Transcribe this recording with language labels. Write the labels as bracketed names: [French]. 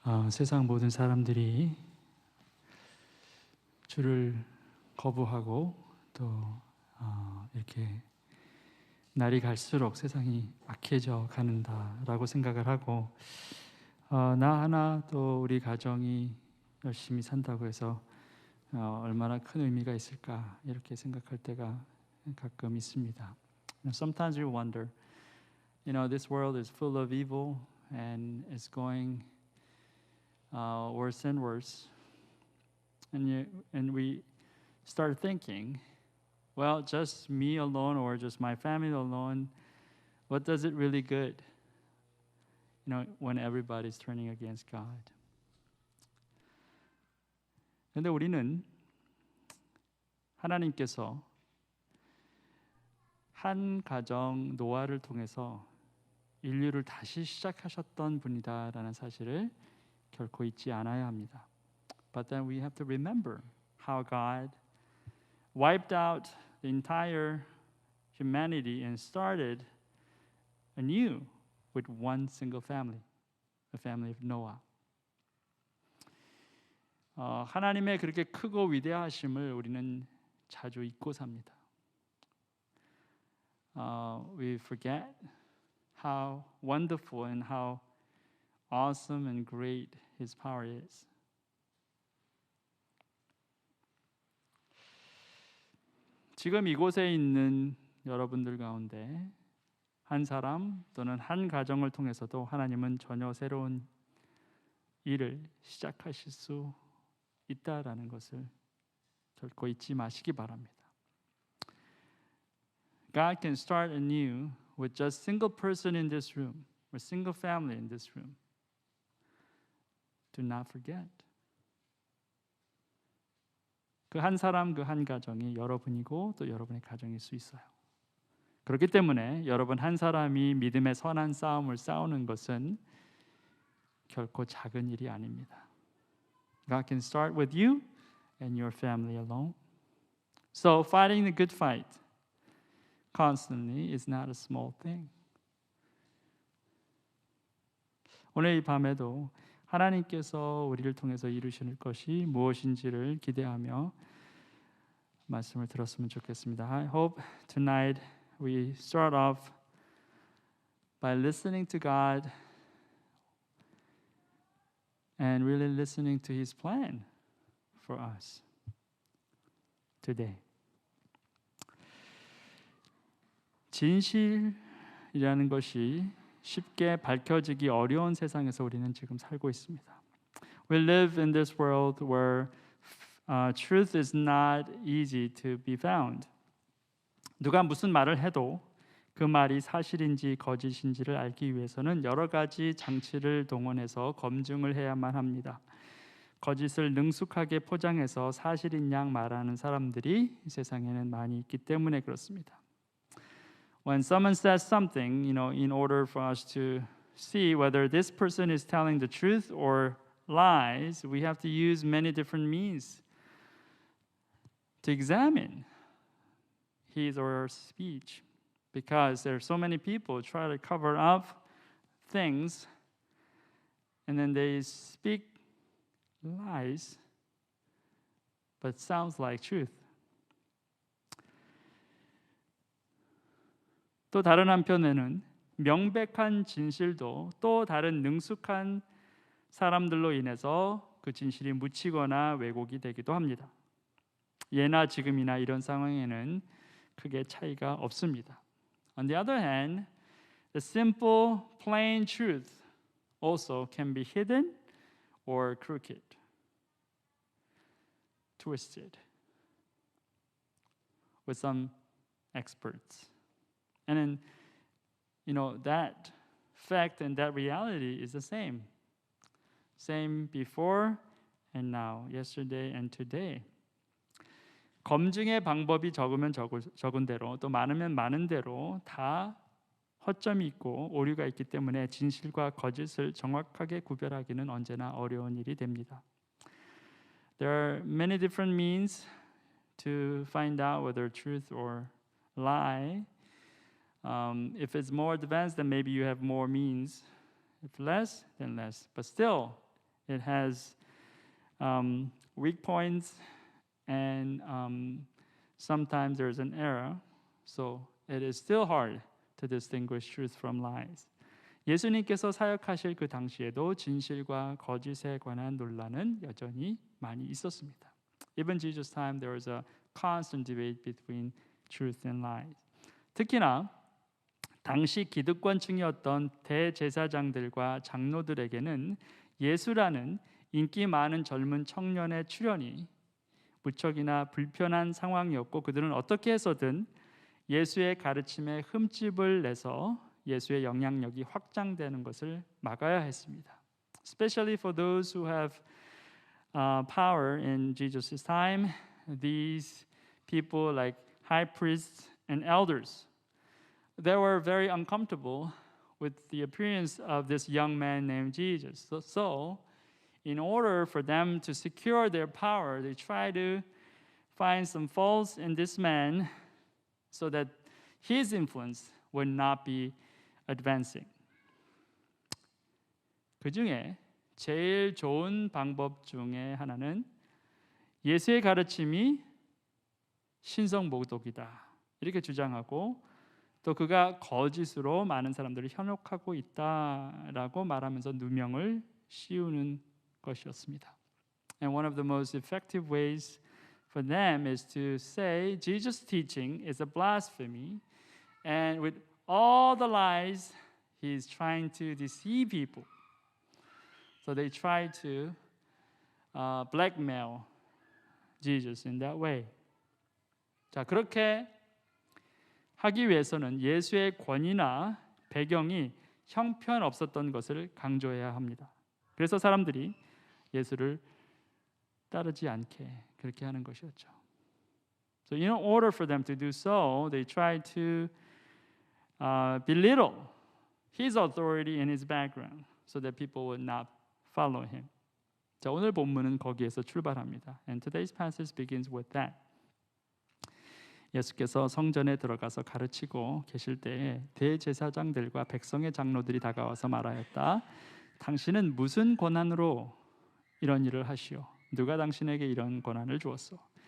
[Korean] 세상 모든 사람들이 주를 거부하고 또 이렇게 날이 갈수록 세상이 악해져 가는다라고 생각을 하고 나 하나 또 우리 가정이 열심히 산다고 해서 얼마나 큰 의미가 있을까 이렇게 생각할 때가 가끔 있습니다. [English] Sometimes we wonder, this world is full of evil and it's going worse and worse. And we start thinking, well, just me alone or just my family alone, what does it really good? When everybody's turning against God. [Korean] 그런데 우리는 하나님께서 한 가정 노아를 통해서 인류를 다시 시작하셨던 분이다라는 사실을 결코 잊지 않아야 합니다. [English] But then we have to remember how God wiped out the entire humanity and started anew with one single family, the family of Noah. [Korean] 하나님의 그렇게 크고 위대하심을 우리는 자주 잊고 삽니다. [English] We forget how wonderful and how awesome and great His power is. [Korean] 지금 이곳에 있는 여러분들 가운데 한 사람 또는 한 가정을 통해서도 하나님은 전혀 새로운 일을 시작하실 수 있다라는 것을 결코 잊지 마시기 바랍니다. [English] God can start anew with just single person in this room or single family in this room. Do not forget. [Korean] 그 한 사람, 그 한 가정이 여러분이고 또 여러분의 가정일 수 있어요. 그렇기 때문에 여러분 한 사람이 믿음의 선한 싸움을 싸우는 것은 결코 작은 일이 아닙니다. [English] God can start with you and your family alone. So fighting the good fight constantly is not a small thing. [Korean] 오늘 이 밤에도 하나님께서 우리를 통해서 이루실 것이 무엇인지를 기대하며 말씀을 들었으면 좋겠습니다. [English] I hope tonight we start off by listening to God and really listening to His plan for us today. [Korean] 진실이라는 것이 쉽게 밝혀지기 어려운 세상에서 우리는 지금 살고 있습니다. [English] We live in this world where truth is not easy to be found. [Korean] 누가 무슨 말을 해도 그 말이 사실인지 거짓인지를 알기 위해서는 여러 가지 장치를 동원해서 검증을 해야만 합니다. 거짓을 능숙하게 포장해서 사실인 양 말하는 사람들이 이 세상에는 많이 있기 때문에 그렇습니다. [English] When someone says something, in order for us to see whether this person is telling the truth or lies, we have to use many different means to examine his or her speech. Because there are so many people try to cover up things and then they speak lies but sounds like truth. [Korean] 또 다른 한편에는 명백한 진실도 또 다른 능숙한 사람들로 인해서 그 진실이 묻히거나 왜곡이 되기도 합니다. 예나 지금이나 이런 상황에는 크게 차이가 없습니다. [English] On the other hand, the simple, plain truth also can be hidden or crooked, twisted with some experts. And then, that fact and that reality is the same. Same before and now, yesterday and today. [Korean] 검증의 방법이 적으면 적은 대로 또 많으면 많은 대로 다 허점이 있고 오류가 있기 때문에 진실과 거짓을 정확하게 구별하기는 언제나 어려운 일이 됩니다. [English] There are many different means to find out whether truth or lie. If it's more advanced, then maybe you have more means. If less, then less. But still, It has weak points, and sometimes there's an error. So it is still hard to distinguish truth from lies. [Korean] 예수님께서 사역하실 그 당시에도 진실과 거짓에 관한 논란은 여전히 많이 있었습니다. [English] Even Jesus' time, there was a constant debate between truth and lies. [Korean] 특히나 당시 기득권층이었던 대제사장들과 장로들에게는 예수라는 인기 많은 젊은 청년의 출현이 무척이나 불편한 상황이었고 그들은 어떻게 해서든 예수의 가르침에 흠집을 내서 예수의 영향력이 확장되는 것을 막아야 했습니다. [English] Especially for those who have power in Jesus' time, these people like high priests and elders, they were very uncomfortable with the appearance of this young man named Jesus. So in order for them to secure their power, they try to find some faults in this man so that his influence would not be advancing. [Korean] 그 중에 제일 좋은 방법 중에 하나는 예수의 가르침이 신성모독이다 이렇게 주장하고 또 그가 거짓으로 많은 사람들을 현혹하고 있다라고 말하면서 누명을 씌우는 것이었습니다. [English] And one of the most effective ways for them is to say Jesus' teaching is a blasphemy, and with all the lies, he's trying to deceive people. So they try to blackmail Jesus in that way. [Korean] 자, 그렇게 하기 위해서는 예수의 권위나 배경이 형편없었던 것을 강조해야 합니다. 그래서 사람들이 예수를 따르지 않게 그렇게 하는 것이었죠. [English] So in order for them to do so, they try to belittle his authority and his background so that people would not follow him. [Korean] 자, 오늘 본문은 거기에서 출발합니다. [English] And today's passage begins with that. [Korean] 예수께서 성전에 들어가서 가르치고 계실 때에 대제사장들과 백성의 장로들이 다가와서 말하였다. 당신은 무슨 권한으로 이런 일을 하시오? 누가 당신에게 이런 권한을 주었소?